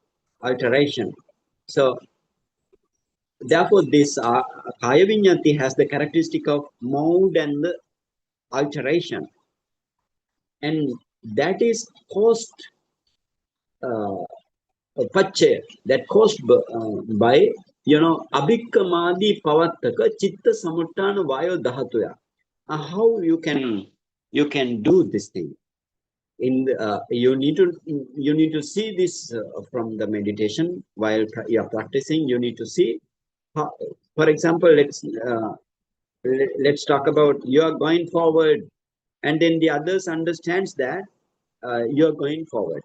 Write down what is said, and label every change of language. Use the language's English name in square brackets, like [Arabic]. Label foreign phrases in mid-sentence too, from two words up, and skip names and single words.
[English] So therefore this kāyaviññatti has the characteristic of mode and the alteration, and that is caused that caused by [Pali] abhikkamādi pavattaka chitta samuttana vayo dhatuya. [English] How you can do this thing? In you need to see this from the meditation while you are practicing. You need to see how, for example, let's talk about you are going forward, and then the others understands that you are going forward.